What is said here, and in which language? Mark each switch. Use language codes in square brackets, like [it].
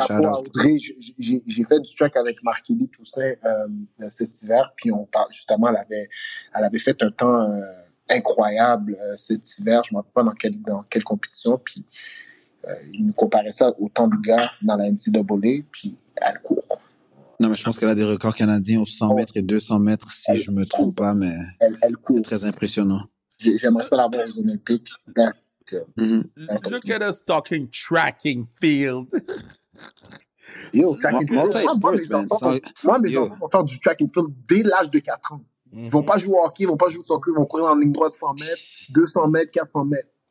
[fr] Chapeau à Audrey, j'ai fait du track avec Marc-Élie Toussaint cet hiver, puis on parle justement, elle avait fait un temps incroyable cet hiver, je ne me rappelle pas dans quelle compétition, puis il nous comparait ça au temps du gars dans la NCAA, puis elle court. Non, mais je pense qu'elle a des records canadiens aux 100 mètres et 200 mètres, si je me trompe pas, mais elle court. C'est très impressionnant. J'aimerais ça l'avoir aux Olympiques. [en] Look at us talking tracking field. Yo, track and field. [fr] Moi, mes enfants vont faire du track and field dès l'âge de 4 ans. Ils vont pas jouer au hockey, ils vont pas jouer au soccer, ils vont courir en ligne droite 100 mètres, 200 mètres, 400 mètres.